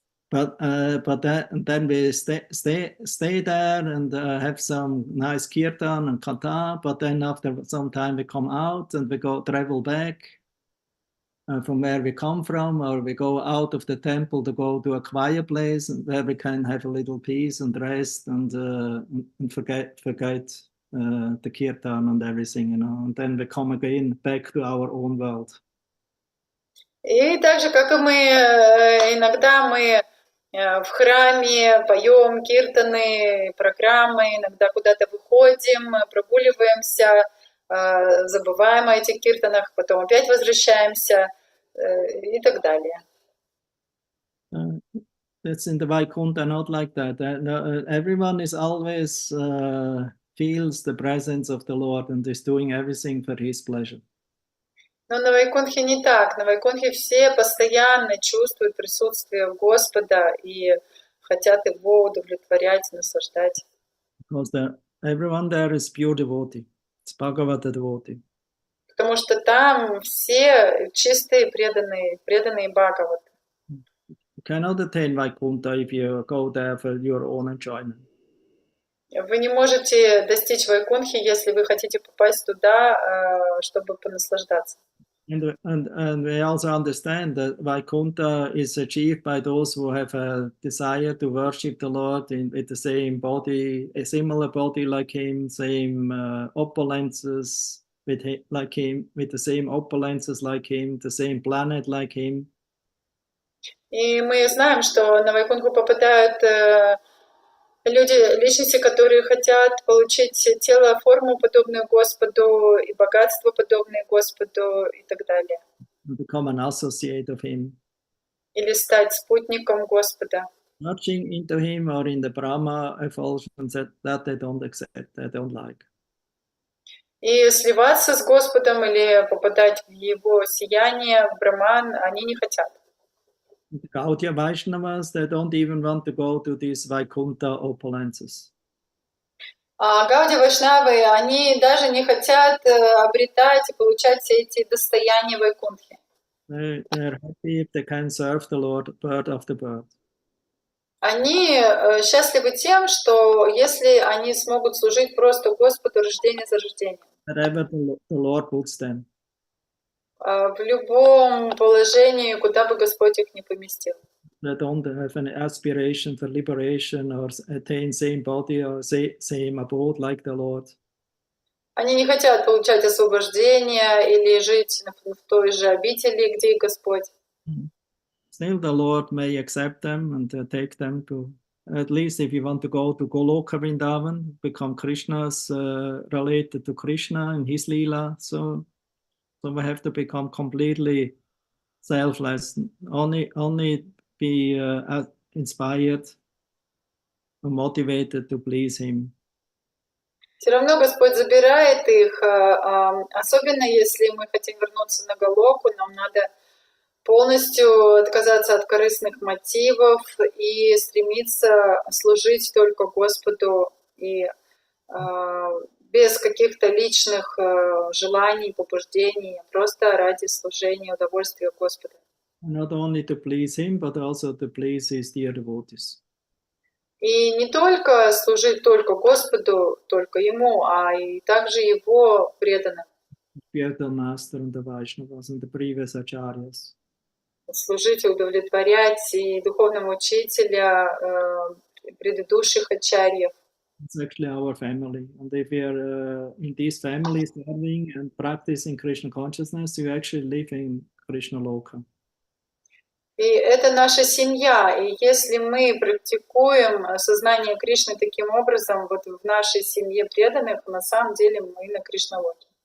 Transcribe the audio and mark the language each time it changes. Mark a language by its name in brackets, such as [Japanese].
[English] but then we stay there and have some nice kirtan and katha, but then after some time we come out and we travel back from where we come from, or we go out of the temple to go to a quiet place where we can have a little peace and rest and forget the kirtan and everything, and then we come again back to our own world. [Russian] И так же, как и мы, иногда мы в храме поем киртаны, программы, иногда куда-то выходим, прогуливаемся, забываем о этих киртанах, потом опять возвращаемся и так далее. [English] That's in the Vaikuntha not like that. Everyone is always feels the presence of the Lord and is doing everything for His pleasure. [Russian] Но на Вайкунтхе не так. На Вайкунтхе все постоянно чувствуют присутствие Господа и хотят Его удовлетворять, наслаждать. [English] Because everyone there is pure devotee. It's Bhagavata devotee. [Russian] Потому что там все чистые, преданные Бхагаваты. [English] You cannot attain Vaikuntha if you go there for your own enjoyment. [Russian] Вы не можете достичь Вайкунтхи, если вы хотите попасть туда, чтобы понаслаждаться. [English] And we also understand that Vaikuntha is achieved by those who have a desire to worship the Lord with the same body, a similar body like Him, same opulences like Him, with the same opulences like Him, the same planet like Him. [Russian] И мы знаем, что на Вайкунтху попадают личности, которые хотят получить тело, форму, подобную Господу, и богатство, подобное Господу, и так далее. [English] Become an associate of Him. [Russian] Или стать спутником Господа. [English] Merging into Him or in the Brahma effulgence that they don't accept, they don't like. [Russian] И сливаться с Господом или попадать в Его сияние, в Браман, они не хотят. [English] The Gaudiya Vaishnavas, they don't even want to go to these Vaikuntha opulences. [Russian] А Гаудия Вайшнавы, они даже не хотят обретать и получать все эти достояния Вайкунтхи. [English] They're happy if they can serve the Lord birth after birth. [Russian] Они счастливы тем, что если они смогут служить просто Господу рождение за рождением. [English] Wherever the Lord puts them. [Russian] В любом положении, куда бы Господь их не поместил. [English] They don't have an aspiration for liberation or attain same body or same abode like the Lord. [Russian] Они не хотят получать освобождение или жить в той же обители, где и Господь. [English] Still the Lord may accept them and take them to, at least if you want to go to Goloka Vrindavan, become Krishna's related to Krishna and his Leela. So we have to become completely selfless, only be inspired and motivated to please Him. [Russian] Все равно Господь забирает их, особенно если мы хотим вернуться на Галоку, нам надо полностью отказаться от корыстных мотивов и стремиться служить только Господу и без каких-то личных желаний, побуждений, просто ради служения, удовольствия Господа. [English] Not only to please Him, but also to please His dear devotees. [Russian] И не только служить только Господу, только Ему, а и также Его преданным. [English] Spiritual Master and the Vaishnavas and the previous acharyas. [Russian] Служить и удовлетворять и духовного учителя, предыдущих ачарьев. [English] It's actually our family. And if we are in these families serving and practicing Krishna consciousness, you actually live in Krishna Loka. [Russian] И это наша семья. И если мы практикуем сознание Кришны таким образом, вот в нашей семье преданных, на самом деле мы на Кришна-локе.